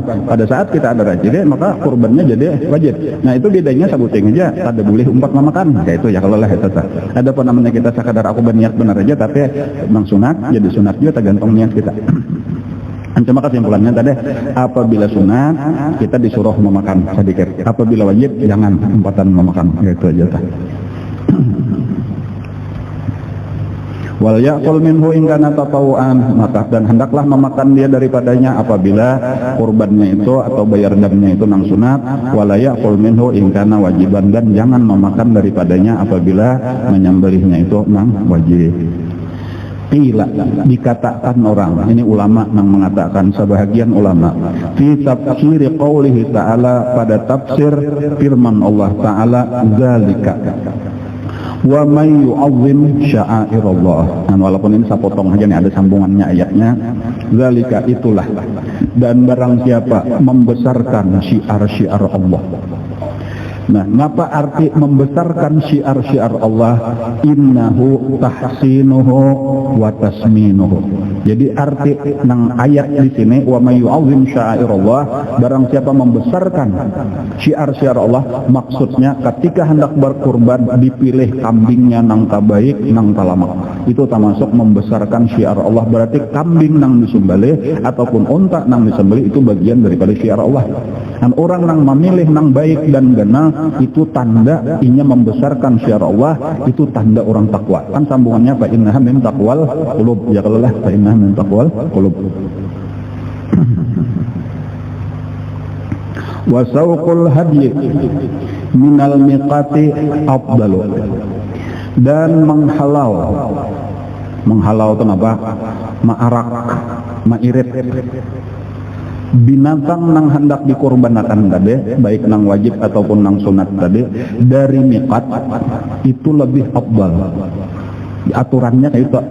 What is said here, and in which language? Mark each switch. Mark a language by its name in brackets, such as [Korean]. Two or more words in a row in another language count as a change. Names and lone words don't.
[Banjar] Pada saat kita ada rajaki, maka kurbannya jadi wajib. Nah itu bedanya sabuting aja, ada boleh umpat memakan. Kayak itu ya kalau lah itu. [Indonesian] Ada apa namanya kita sekadar aku berniat benar aja, tapi memang sunat, jadi sunat juga tergantung niat kita. [Banjar] Cuma kesimpulannya tadi, apabila sunat kita disuruh memakan sedikit, apabila wajib jangan umpatan memakan. Kayak itu aja. [Arabic] وليأكل منه إن كان تطوعا, [Indonesian] maka dan hendaklah memakan dia daripadanya apabila kurbannya itu atau bayar damnya itu nang sunat. [Arabic] وليأكل منه إن كان واجبا, [Indonesian] dan jangan memakan daripadanya apabila menyembelihnya itu nang wajib. Qila, dikatakan orang, ini ulama yang mengatakan, sebahagian ulama, [Arabic] في تفسير قوله تعالى, [Indonesian] pada tafsir firman Allah Ta'ala, [Arabic] ذلك ومن يعظم شعائر الله. [Indonesian] Dan walaupun ini saya potong aja nih, ada sambungannya ayatnya. Zalika itulah, dan barang siapa membesarkan syiar-syiar Allah. Nah, ngapa arti membesarkan syiar-syiar Allah? [Arabic] إنه تحسينه وتسمينه. [Banjar] Jadi arti nang ayat di sini, [Arabic] ومن يعظم شعائر الله, [Banjar] barang siapa membesarkan syiar-syiar Allah, maksudnya ketika hendak berkurban dipilih kambingnya nang tabaik nang talamak. [Indonesian] Itu termasuk membesarkan syiar Allah. Berarti kambing nang disembelih ataupun unta nang disembelih itu bagian daripada syiar Allah. [Banjar] Dan orang nang memilih nang baik dan benar, itu tanda inya membesarkan syiar Allah, itu tanda orang takwa. [Indonesian] Kan sambungannya [Arabic] فإنها من تقوى القلوب. [Indonesian] Ya kalau lah [Arabic] فإنها من تقوى القلوب. وسوق الهدي من الميقات أفضل, [Indonesian] dan menghalau itu apa? [Banjar] Ma'arak, ma'irit binatang nang hendak dikorbankan tadi, baik nang wajib ataupun nang sunat tadi, dari miqat itu lebih afdal. [Indonesian] Aturannya kayak itu.